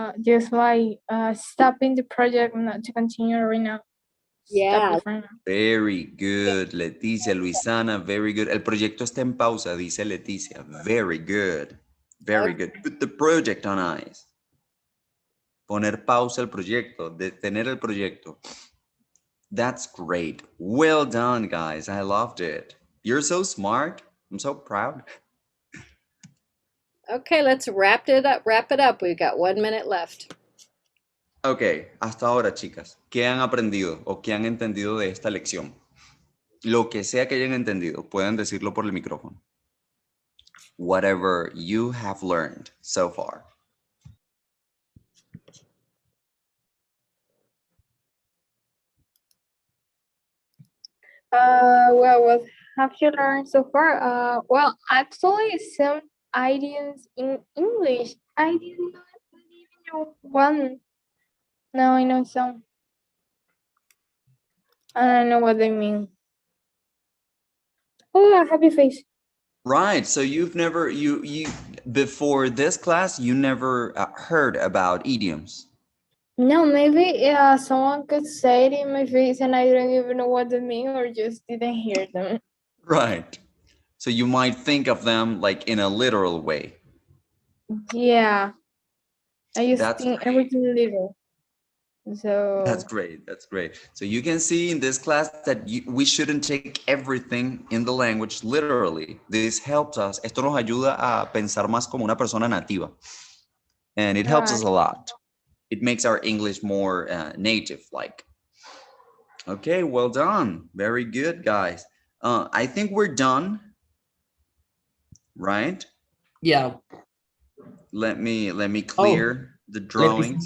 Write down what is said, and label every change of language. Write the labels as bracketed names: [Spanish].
[English] Just like stopping the project not to continue right now. Yeah. Very good, Leticia, Luisana, very good. [Spanish] El proyecto está en pausa, dice Leticia. [English] Very good. Very good. Put the project on ice. [Spanish] Poner pausa el proyecto, detener el proyecto. [English] That's great. Well done, guys. I loved it. You're so smart. I'm so proud. Okay, let's wrap it up. We've got 1 minute left. [Spanish] Ok, hasta ahora, chicas, ¿qué han aprendido o qué han entendido de esta lección? Lo que sea que hayan entendido, pueden decirlo por el micrófono. [English] Whatever you have learned so far. Well, what have you learned so far? Well, actually, some idioms in English. I didn't even know one. Now I know some. I don't know what they mean. Oh, a happy face. Right, so you've never, you before this class, you never heard about idioms. No, maybe someone could say it in my face and I don't even know what they mean or just didn't hear them. Right. So you might think of them like in a literal way. Yeah. I just That's think great. everything literal. So That's great. That's great. So you can see in this class that we shouldn't take everything in the language literally. This helps us. [Spanish] Esto nos ayuda a pensar más como una persona nativa. [English] And it helps us a lot. It makes our English more native-like. Okay, well done. Very good, guys. I think we're done, right? Yeah. Let me clear the drawings.